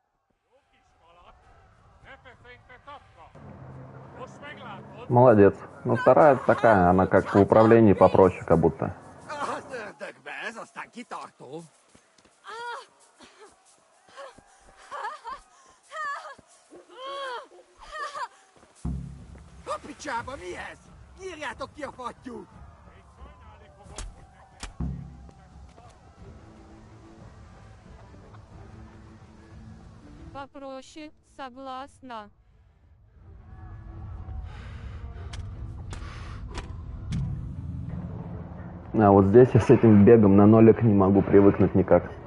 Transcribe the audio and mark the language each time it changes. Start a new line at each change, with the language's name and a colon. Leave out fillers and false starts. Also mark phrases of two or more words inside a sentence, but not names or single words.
Russian: Молодец. Ну, вторая такая, она как в управлении попроще, как будто.
Hungarian: A szördökbe, ez aztán kitartó. A picsába mi ez? Írjátok ki a fattyút!
Russian: Попроще, согласна. А вот здесь я с этим бегом на нолик не могу привыкнуть никак.